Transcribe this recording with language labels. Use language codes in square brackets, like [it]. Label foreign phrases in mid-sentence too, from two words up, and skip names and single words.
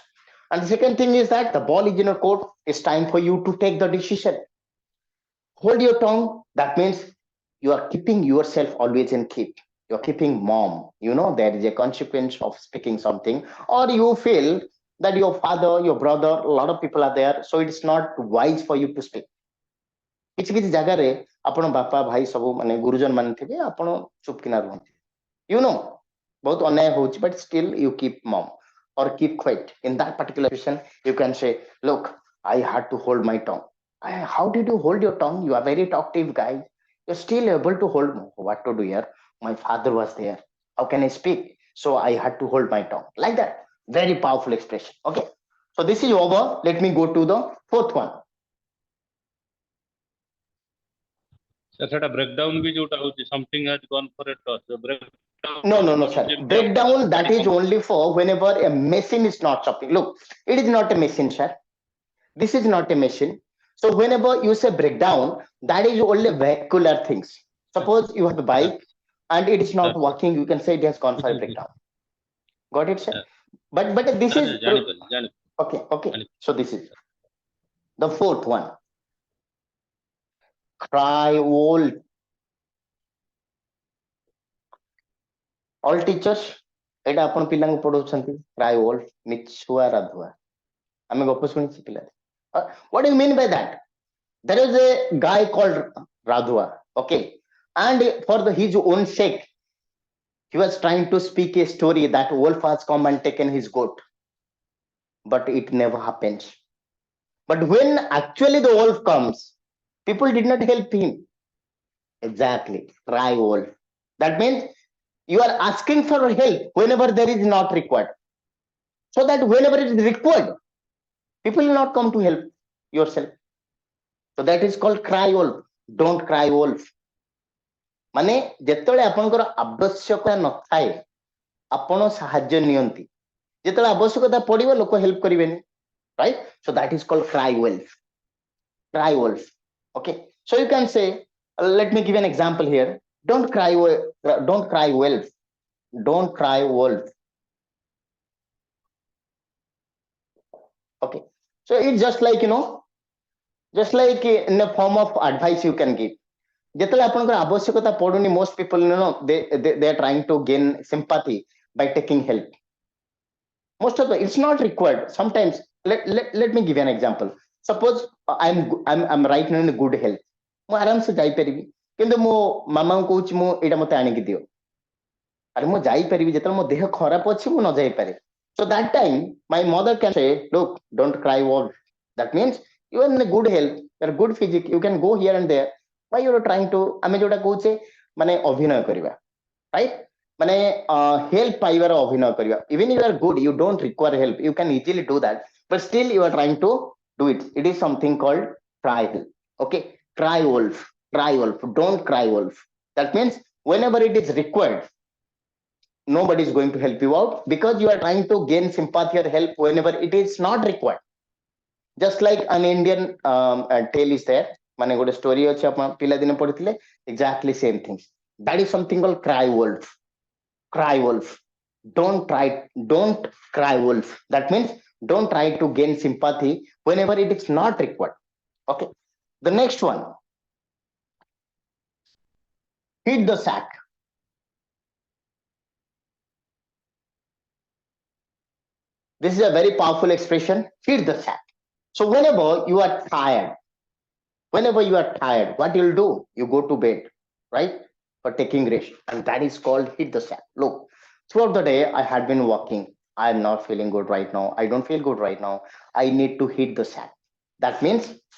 [en] And the second thing is that the ball is in your court. It's time for you to take the decision. Hold your tongue. That means you are keeping yourself always in keep. You're keeping mom. There is a consequence of speaking something, or you feel that your father, your brother, a lot of people are there, so it's not wise for you to speak. [or] କିଛି କିଛି ଜାଗାରେ ଆପଣ ବାପା ଭାଇ ସବୁ ମାନେ ଗୁରୁଜନ ମାନେ ଥିବେ, ଆପଣ ଚୁପକିନା ରୁହନ୍ତି, ବହୁତ ଅନ୍ୟାୟ ହଉଛି, [en] but still you keep mom or keep quiet. In that particular situation, you can say, look, I had to hold my tongue. How did you hold your tongue? You are very talkative guy. You're still able to hold. What to do here? My father was there. How can I speak? So I had to hold my tongue. Like that. Very powerful expression. Okay. So this is over. Let me go to the fourth one. [or] ସେଟା breakdown ବି ଯୋଉଟା ହଉଛି, [en] something has gone for a toss. No, sir. Breakdown, that is only for whenever a machine is not stopping. Look, it is not a machine, sir. This is not a machine. So whenever you say breakdown, that is only vehicular things. Suppose you have a bike and it is not working, you can say it has gone for a breakdown. Got it, sir? But this is okay. So this is the fourth one. Cry old. All teachers, [or] ଏଇଟା ଆପଣ ପିଲାଙ୍କୁ ପଢଉଛନ୍ତି, [en] cry old, [or] ମିଛୁଆ ରାଧୁଆ, ଆମେ ଗପ ଶୁଣିଛୁ ପିଲା। [en] What do you mean by that? There is a guy called Radhua, okay, and for his own sake, he was trying to speak a story that wolf has come and taken his goat. but it never happens. But when actually the wolf comes, people did not help him. Exactly, cry wolf. That means you are asking for help whenever there is not required. So that whenever it is required, people will not come to help yourself. So that is called cry wolf. Don't cry wolf. [or] ମାନେ ଯେତେବେଳେ ଆପଣଙ୍କର ଆବଶ୍ୟକତା ନଥାଏ ଆପଣ ସାହାଯ୍ୟ ନିଅନ୍ତି ଯେତେବେଳେ ଆବଶ୍ୟକତା ପଡିବ ଲୋକ ହେଲ୍ପ କରିବେନି [en] right so that is called cry wolf okay so you can say let me give an example here don't cry wolf don't cry wolf okay so it's just like just like in a form of advice you can give [or] ଯେତେବେଳେ ଆପଣଙ୍କର ଆବଶ୍ୟକତା ପଡୁନି [en] most people they are trying to gain sympathy by taking help most of the it's not required sometimes let me give you an example suppose I'm right now in good health [or] ମୁଁ ଆରାମ ସେ ଯାଇପାରିବି କିନ୍ତୁ ମୋ ମାମାଙ୍କୁ କହୁଛି ମୁଁ ଏଇଟା ମତେ ଆଣିକି ଦିଅ ଆରେ ମୁଁ ଯାଇପାରିବି ଯେତେବେଳେ ମୋ ଦେହ ଖରାପ ଅଛି ମୁଁ ନ ଯାଇପାରେ [en] so that time my mother can say look don't cry wolf that means you are in a good health you are good physique you can go here and there why you are trying to [or] ଆମେ ଯୋଉଟା କହୁଛେ ମାନେ ଅଭିନୟ କରିବା [en] right [or] ମାନେ help ପାଇବାର ଅଭିନୟ କରିବା [en] even you are good you don't require help you can easily do that but still you are trying to do it is something called cry okay cry wolf don't cry wolf that means whenever it is required nobody is going to help you out because you are trying to gain sympathy or help whenever it is not required just like an Indian tale is there [or] ମାନେ ଗୋଟେ story ଅଛି ଆପଣ ପିଲାଦିନେ ପଢିଥିଲେ [en] exactly same things that is something called cry wolf don't cry wolf that means don't try to gain sympathy whenever it is not required okay the next one hit the sack this is a very powerful expression hit the sack so whenever you are tired what you'll do you go to bed right for taking rest and that is called hit the sack look throughout the day I had been working I am not feeling good right now I don't feel good right now I need to hit the sack that means